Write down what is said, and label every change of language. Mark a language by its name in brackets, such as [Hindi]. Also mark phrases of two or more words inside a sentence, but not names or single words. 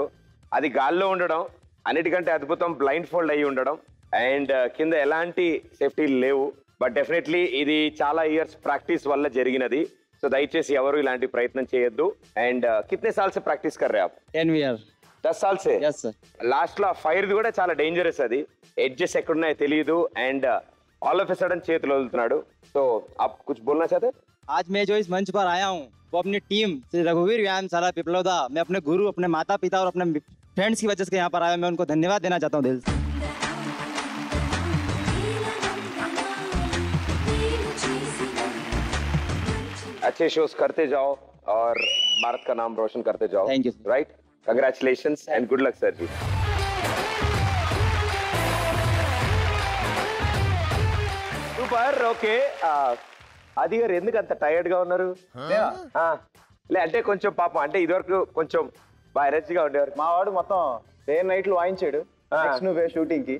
[Telugu] అది గాల్లో ఉండడం, అన్నిటికంటే అద్భుతం [English] blind fold [Telugu] అయ్యి ఉండడం, అండ్ కింద ఎలాంటి సేఫ్టీలు లేవు. [English] but definitely [Telugu] ఇది చాలా [English] years practice [Telugu] వల్ల జరిగినది. సో దయచేసి ఎవరు ఇలాంటి ప్రయత్నం చేయొద్దు. [Hindi] and कितने साल से प्रैक्टिस कर रे आप? [English] 10 year. [Hindi] 10 साल से? [English] Yes sir. [Telugu] లాస్ట్ లో ఫైర్ కూడా చాలా డేంజరస్, అది ఎడ్జెస్ ఎక్కడున్నాయో తెలియదు. [English] and all of a sudden [Telugu] చేతులు వదులుతున్నాడు. [Hindi] సో आप कुछ बोलना चाहते? आज मैं जो इस मंच पर आया हूँ वो अपनी टीम श्री रघुवीर व्यायाम शाला पिपलौदा, मैं अपने गुरु, अपने माता पिता और अपने फ्रेंड्स की वजह से यहाँ पर आया। मैं उनको धन्यवाद देना चाहता हूँ दिल से। अच्छे शोज करते जाओ और भारत का नाम रोशन करते जाओ। [English] thank you. right, congratulations and good luck sir जी। [Telugu] సూపర్. ఓకే, ఆది గారు ఎందుకు అంత టైర్డ్ గా ఉన్నారు? లే అంటే కొంచెం పాపం, అంటే ఇదివరకు కొంచెం బాగా ఎనర్జీగా ఉండేవారు. మా వాడు మొత్తం [English] day nights [Telugu] వాయించాడు నువ్వే షూటింగ్ కి.